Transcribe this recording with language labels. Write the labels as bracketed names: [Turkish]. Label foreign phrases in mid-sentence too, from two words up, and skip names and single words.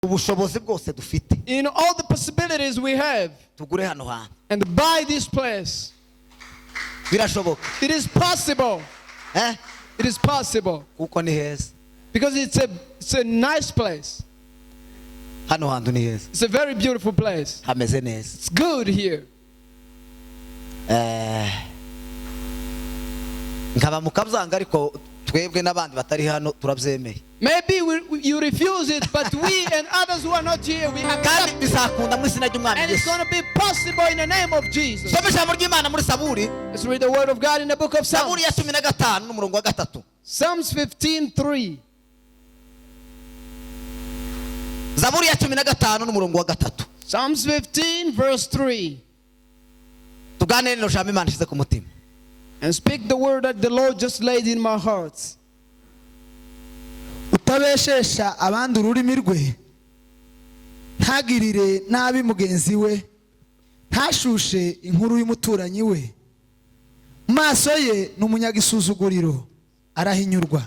[Kinyarwanda] ubushobozi bwose dufite [English] in all the possibilities we have, [Kinyarwanda] tugure hano hantu [English] and buy this place. [Kinyarwanda] birashoboka [English] It is possible. It is possible. [Kinyarwanda] kuko ni heza [English] Because it's a nice place. [Kinyarwanda] hano hantu ni heza [English] It's a very beautiful place. [Kinyarwanda] hameze neza [English] It's good here. [Kinyarwanda] nkaba mukabyanga ariko twebwe n'abandi batari hano turabyemeye [English] Maybe you refuse it, but we and others who are not here, we [Kinyarwanda] kandi [English] accept it. [Kinyarwanda] bizakunda mu izina ry'umwami [English] And it's [Kinyarwanda] Yesu. [English] going to be possible in the name of Jesus. [Kinyarwanda] soma ijambo ry'Imana muri Zaburi [English] Let's read the word of God in the book of Psalms. [Kinyarwanda] Zaburi ya 15 n'umurongo wa 3 [English] Psalms 15:3. [Kinyarwanda] Zaburi ya 15 n'umurongo wa 3 [English] Psalms 15 verse 3. [Kinyarwanda] tuganire no jambo Imana ishize ku mutima [English] And speak the word that the Lord just laid in my heart. [Kinyarwanda] utabeshesha abandi ururimi rwe ntagirire nabi mugenzi we ntashushe inkuru y'umuturanyi we mu maso ye ni umunyagisuzuguriro arahinyurwa.